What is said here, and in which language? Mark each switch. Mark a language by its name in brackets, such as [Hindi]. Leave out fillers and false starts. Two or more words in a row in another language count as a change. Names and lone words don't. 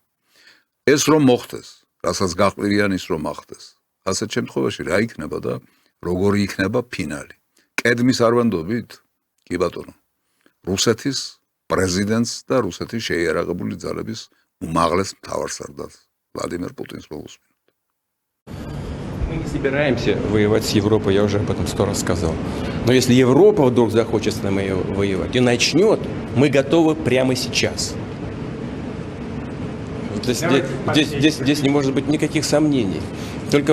[Georgian] ეს რომ მოხდეს, რასაც გახვირიან ის რომ ახდეს. ასეთ შემთხვევაში რა იქნება და როგორი იქნება ფინალი? კედმის არ ვანდობით? კი ბატონო. რუსეთის პრეზიდენტს და რუსეთის შეიარაღებული ძალების უმაღლეს მთავარსარდალს ვლადიმერ პუტინს მოგუსმენთ. [Russian] Мы не собираемся воевать с Европой, я уже об этом 100 раз сказал. Но если Европа вдруг захочет с нами воевать и начнет, мы готовы прямо сейчас. Здесь не может быть никаких сомнений.